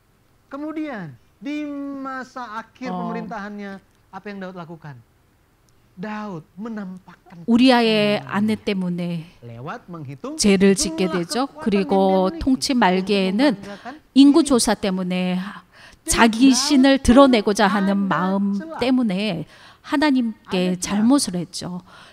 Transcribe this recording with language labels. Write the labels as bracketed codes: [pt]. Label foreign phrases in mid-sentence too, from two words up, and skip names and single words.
[id] Kemudian di masa akhir pemerintahannya apa yang Daud lakukan? [ko] 우리아의 아내 때문에 죄를 짓게 되죠. 그리고 통치 말기에는 인구조사 때문에 자기 신을 드러내고자 하는 마음 때문에 하나님께 잘못을 했죠.